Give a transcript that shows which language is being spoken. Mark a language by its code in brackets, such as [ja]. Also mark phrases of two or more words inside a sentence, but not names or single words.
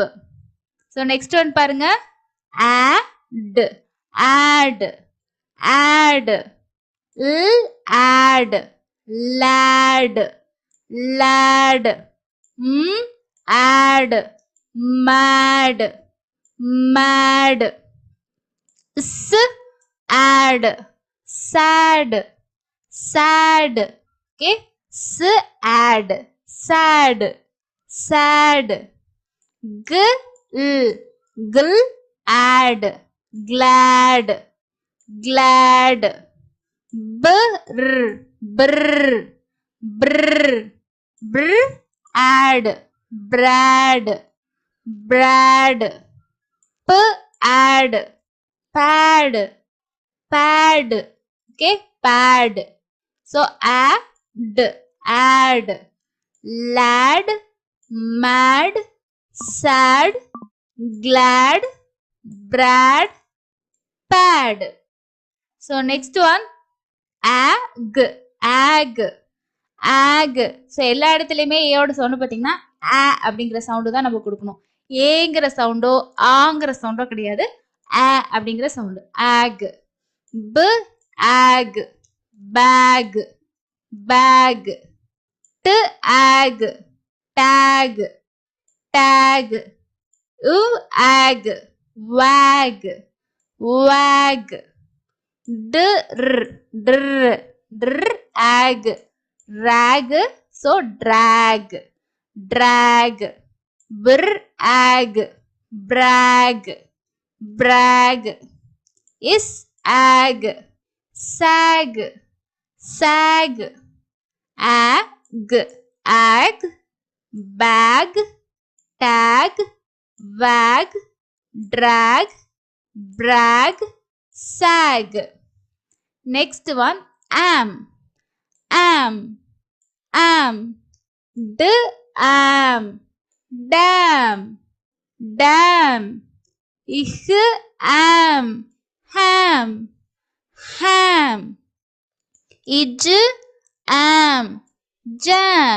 [en] so next one பாருங்க, add add add l add lad lad m add mad mad s add sad sad. ஓகே, s add sad sad gl add glad glad brr brr brr add brad brad add pad pad. Okay, pad. So add, lad, mad, sad, glad, brad, pad. So next one, ag, ag, ag. [ta] So எல்லா இடத்துலயுமே ஏயோட சவுண்ட் பாத்தீங்கன்னா ஆ அப்படிங்கிற சவுண்டு தான் நம்ம கொடுக்கணும். ஏங்கிற சவுண்டோ ஆங்கிற சவுண்டோ கிடையாது. ஆ அப்படிங்கிற சவுண்டு. ஆக், [en] b, ag, bag, bag, t, ag, tag, tag, u, ag, wag, wag, dr, dr, dr, ag, rag, so drag, drag, br, ag, brag, brag, is, ag, sag, sag, ag, ag, bag, tag, wag, drag, brag, sag. Next one, am, am, am, d, am, dam, dam, ich, am, ham, ham, ij, am, jam,